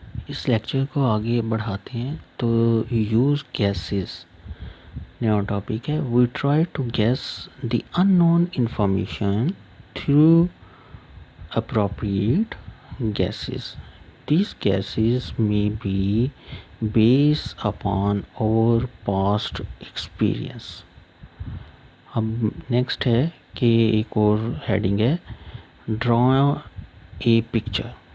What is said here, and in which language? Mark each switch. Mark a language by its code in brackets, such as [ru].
[hi] इस लेक्चर को आगे बढ़ाते हैं तो यूज़ गैसेस नया टॉपिक है। [en] We try to guess the unknown information through appropriate guesses. These guesses may be based upon our past experience. [hi] अब नेक्स्ट है कि एक और हेडिंग है, [en] Draw a picture.